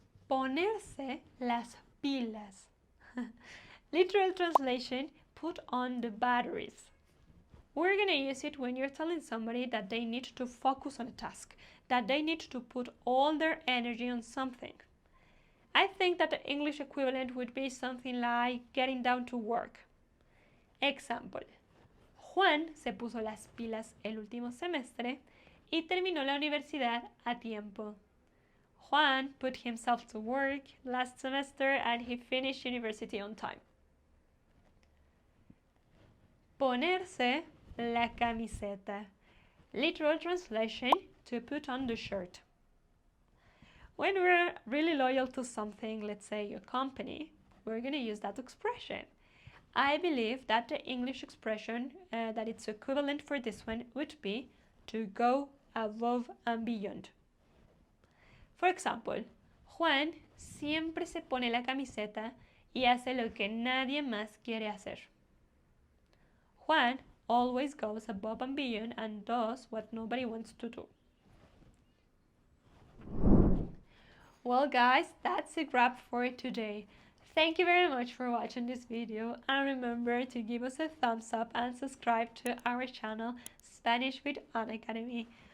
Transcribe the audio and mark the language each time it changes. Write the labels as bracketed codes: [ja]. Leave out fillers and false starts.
[es] Ponerse las pilas. [en] Literal translation, put on the batteries. We're gonna use it when you're telling somebody that they need to focus on a task, that they need to put all their energy on something. I think that the English equivalent would be something like getting down to work. [es] Example, Juan se puso las pilas el último semestre y terminó la universidad a tiempo. [en] Juan put himself to work last semester and he finished university on time. [es] Ponerse la camiseta. [en] Literal translation, to put on the shirt. When we're really loyal to something, let's say your company, we're going to use that expression. I believe that the English expression that it's equivalent for this one would be to go above and beyond. For example, [es] Juan siempre se pone la camiseta y hace lo que nadie más quiere hacer. [en] Juan always goes above and beyond and does what nobody wants to do. Well guys, that's a wrap for today. Thank you very much for watching this video, and remember to give us a thumbs up and subscribe to our channel Spanish with An Academy.